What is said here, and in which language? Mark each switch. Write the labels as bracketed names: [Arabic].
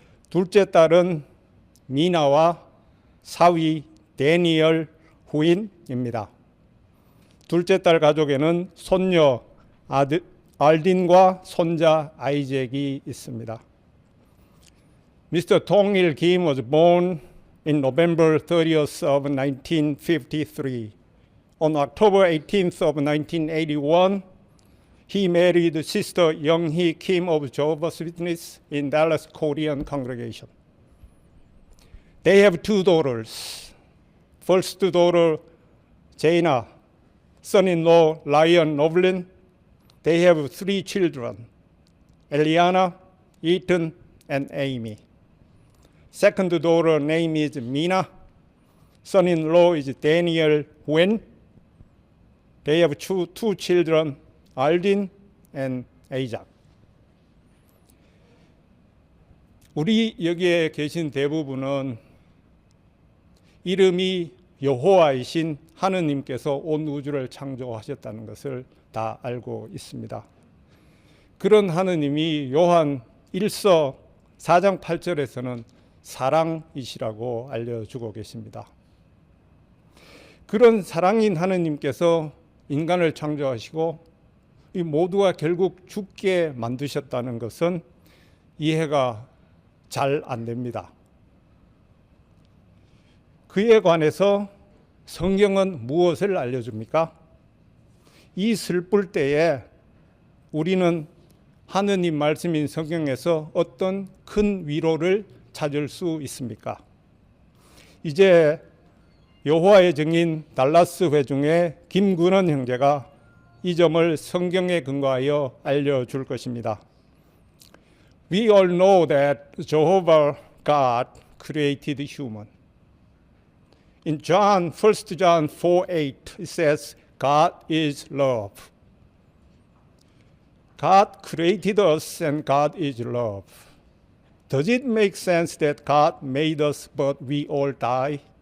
[Korean] 둘째 딸은 미나와 사위 데니얼 후인입니다. 둘째 딸 가족에는 손녀 알딘과 손자 아이잭이 있습니다. [English] Mr. Tongil Kim was born in November 30th of 1953. On October 18th of 1981, he married Sister Young-hee Kim of Jehovah's Witness in Dallas Korean congregation. They have 2 daughters. First daughter, Jaina, son-in-law, Ryan Noblin. They have 3 children, Eliana, Ethan, and Amy. Second daughter name is Mina. Son-in-law is Daniel Wen. They have 2 children, Aldin and Isaac. [Korean] 우리 여기에 계신 대부분은 이름이 여호와이신 하느님께서 온 우주를 창조하셨다는 것을 다 알고 있습니다. 그런 하느님이 요한 1서 4장 8절에서는 사랑이시라고 알려주고 계십니다. 그런 사랑인 하느님께서 인간을 창조하시고 이 모두가 결국 죽게 만드셨다는 것은 이해가 잘 안 됩니다. 그에 관해서 성경은 무엇을 알려줍니까? 이 슬플 때에 우리는 하느님 말씀인 성경에서 어떤 큰 위로를 찾을 수 있습니까? 이제 여호와의 증인 달라스 회중의 김근원 형제가 이 점을 성경에 근거하여 알려줄 것입니다. [English] We all know that Jehovah God created human. In John, 1 John 4:8, it says, God is love. God created us and God is love. Does it make sense that God made us but we all die?